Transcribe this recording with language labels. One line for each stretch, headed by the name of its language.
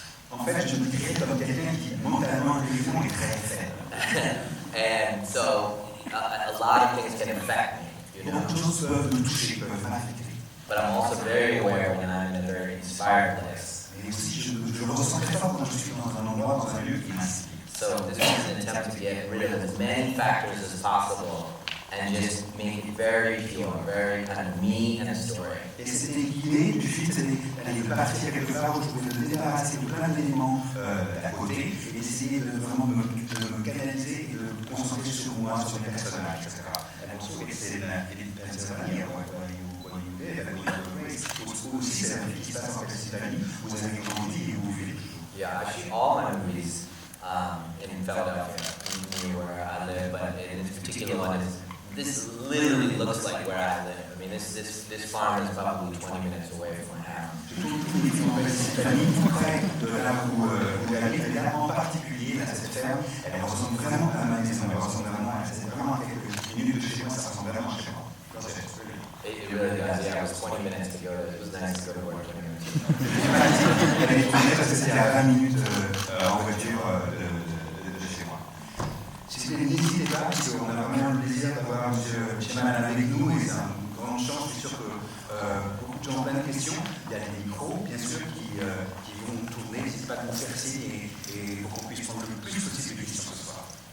French: En fait, je me décris comme quelqu'un qui mentalement est très faible.
English: And so a lot of things can affect me, you know.
French: Beaucoup de choses peuvent me toucher, peuvent m'affecter.
English: But I'm also very aware when I'm in a very inspired place.
French: Et aussi, je le ressens très fort quand je suis dans un endroit, dans un lieu qui m'inspire.
English: So this is an attempt to get rid of as many factors as possible and just make it very pure, very kind of me and a story.
French: Et c'était l'idée du film, c'était d'aller partir quelque part où je pouvais me débarrasser de plein d'éléments d'à côté et essayer de vraiment de me canaliser et de me concentrer sur moi, sur mes personnages, etc.
English: And also it's in Pennsylvania where you live and where you were raised.
French: Aussi, c'est la vie qui se passe en Pennsylvanie, où vous avez grandi et où vous vivez.
English: Yeah, I shoot all my movies in Philadelphia, near where I live, but in this particular one, this literally looks like where I live. I mean, this farm is probably 20 minutes away from my house.
French: Je trouve tous les films en Pennsylvanie, tout près de là où j'habite, et là en particulier, à cette ferme, elle ressemble vraiment à ma maison, elle ressemble vraiment à quelques minutes de chez moi, ça ressemble vraiment à chez moi.
English: It really does, yeah, it was 20 minutes to go to, it was nice to go to work 20 minutes.
French: Elle est tournée parce que c'était à 20 minutes en voiture de chez moi. Si n'hésitez pas, parce qu'on a vraiment le plaisir d'avoir M. Shyamalan avec nous, et c'est une grande chance, je suis sûr que beaucoup de gens ont plein de questions. Il y a des micros, bien sûr, qui vont tourner, n'hésitez pas à nous faire signe et pour qu'on puisse prendre le plus possible de questions ce soir.